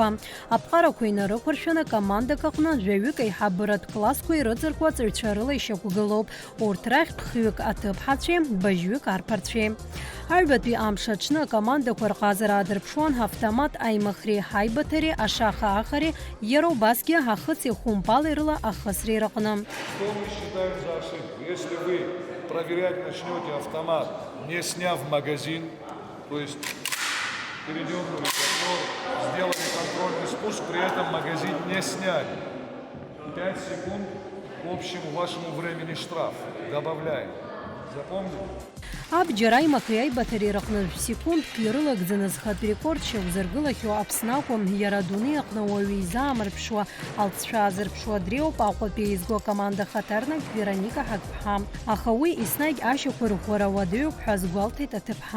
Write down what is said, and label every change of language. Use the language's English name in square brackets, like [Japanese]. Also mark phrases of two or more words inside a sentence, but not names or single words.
[Abkhazian] Аԥҟарақәа инарықәыршәаны акомандак аҟны жәаҩык аиҳабыратә классқәа ирыҵаркуа аҵаҩцәа рыла ишьақәгылоуп. Урҭ рахь ԥхҩык аҭыԥҳацәеи, бажьҩык арԥарцәеи. Аҩбатәи амш аҽны акомандақәа рҟазара аадырԥшуан ҳавтомат аимыхреи, ҳаибаҭареи, ашаха ахареи, иара убасгьы ҳахыци хәымпали рыла ахысреи рҟны. [Russian] Проверять начнете автомат, не сняв магазин, то есть передернули затвор, сделали контрольный спуск, при этом магазин не сняли. 5 секунд к общему вашему времени штраф добавляем. Запомнили? [Abkhazian] Абџьар аимакреи аибаҭареи рҟны секундк ирылагӡаны зхатә рекорд шьақәзыргылахьоу Аԥсны акәым, иара адунеи аҟны уаҩы изаамырԥшуа, алҵшәа аазырԥшуа дреиуп Аҟәатәи еизго акоманда ахаҭарнак Вероника Ҳагԥҳа. Аха уи еснагь ашьақәа рӷәӷәара уадаҩуп ҳәа азгәалҭеит аҭыԥҳа.